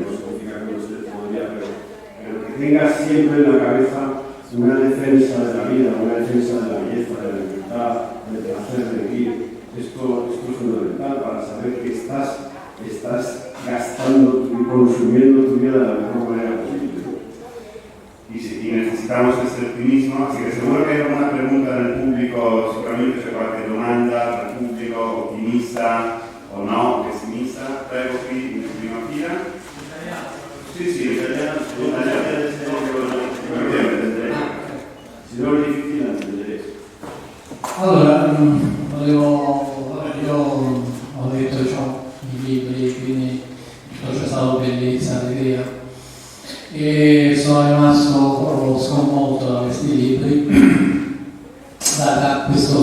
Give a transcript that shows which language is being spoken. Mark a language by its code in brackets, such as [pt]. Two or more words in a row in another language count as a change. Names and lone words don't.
[es] No significa que no estés todo el día, pero que tengas siempre en la cabeza una defensa de la vida, una defensa de la belleza, de la libertad, del placer de vivir, Esto es fundamental para saber que estás gastando y consumiendo tu vida de la mejor manera posible. Y necesitamos este optimismo, así que seguro que hay alguna pregunta del público, seguramente [it] c'è qualche domanda del pubblico, ottimista o no, pessimista. Prego qui in prima fila. Sì, italiano, signori di Finlandia. Allora, io ho letto i libri, quindi c'è stato bellezza, allegria, e sono rimasto sconvolto da questi libri, da questo